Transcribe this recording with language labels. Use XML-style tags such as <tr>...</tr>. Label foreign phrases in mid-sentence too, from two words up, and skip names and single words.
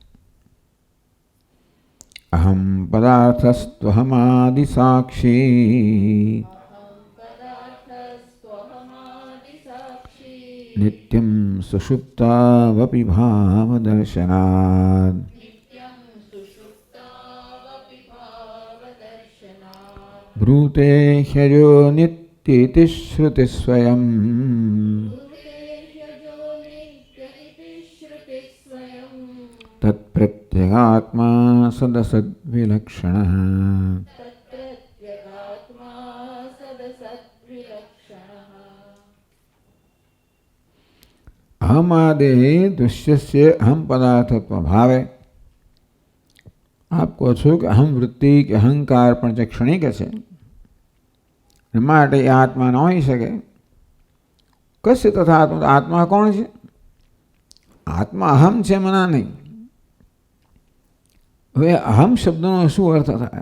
<sa>અહમ પદાર્થસ્ત્વહમાદિ સાક્ષી નિત્યમ સુષુપ્તાવપિ ભાવદર્શનાદ. બ્રૂતે હ્યજો નિત્યેતિ શ્રુતિ સ્વયં तत्प्रत्यगात्मा सदसद्विलक्षणः। अहमादेः दृश्यस्य अहम पदार्थत्व भावे।</sa> <gu>आप કહો છો કે અહમ વૃત્તિ કે અહંકાર પણ જે ક્ષણિક છે માટે આત્મા ન હોઈ શકે.</gu> <sa>કશ્ય તથા આત્મા,</sa> <gu>આત્મા કોણ છે? આત્મા અહમ છે, મના નહીં. હવે અહમ શબ્દનો શું અર્થ થાય?</gu>